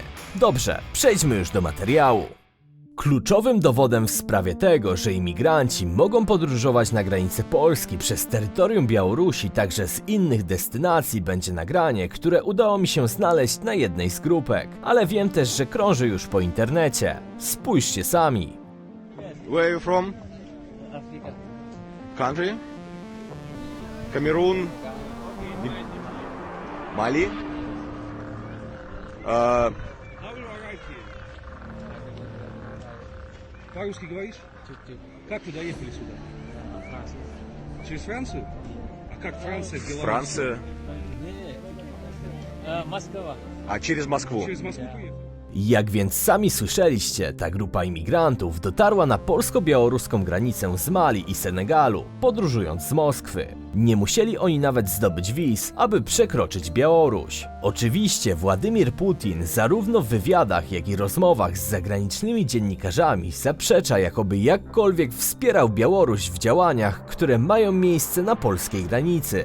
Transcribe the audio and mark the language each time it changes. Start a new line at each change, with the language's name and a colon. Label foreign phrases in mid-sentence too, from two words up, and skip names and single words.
Polish: Dobrze, przejdźmy już do materiału. Kluczowym dowodem w sprawie tego, że imigranci mogą podróżować na granicę Polski przez terytorium Białorusi także z innych destynacji będzie nagranie, które udało mi się znaleźć na jednej z grupek, ale wiem też, że krąży już po internecie. Spójrzcie sami.
English: Where are you from? Africa. Country? Cameroon? Mali? How will you arrive here?
Russian: По-русски говоришь? Чуть-чуть. Как вы доехали сюда? Франция. Через Францию? А как Франция, Беларусь? Франция. Москва. А через Москву? Через Москву приехали?
Polish: Jak więc sami słyszeliście, ta grupa imigrantów dotarła na polsko-białoruską granicę z Mali i Senegalu, podróżując z Moskwy. Nie musieli oni nawet zdobyć wiz, aby przekroczyć Białoruś. Oczywiście Władimir Putin zarówno w wywiadach, jak i rozmowach z zagranicznymi dziennikarzami zaprzecza, jakoby jakkolwiek wspierał Białoruś w działaniach, które mają miejsce na polskiej granicy.